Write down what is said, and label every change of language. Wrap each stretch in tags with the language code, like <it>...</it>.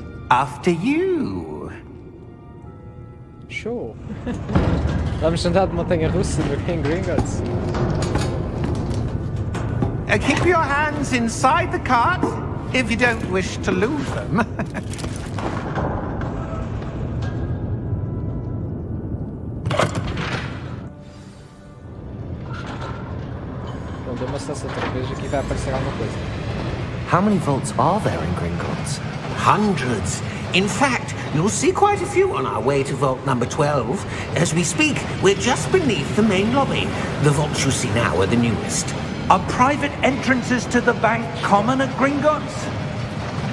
<en>After you. Show.</en> <pt>Vamos andar de montanha-russa em Gringotts.</pt> <en>Keep your hands inside the cart if you don't wish to lose them.</en> <pt>Bom, deu uma estação outra vez, aqui vai aparecer alguma coisa.</pt> <en>How many vaults are there in Gringotts? Hundreds. In fact, you'll see quite a few on our way to vault number 12. As we speak, we're just beneath the main lobby. The vaults you see now are the newest. Are private entrances to the bank common at Gringotts?</en>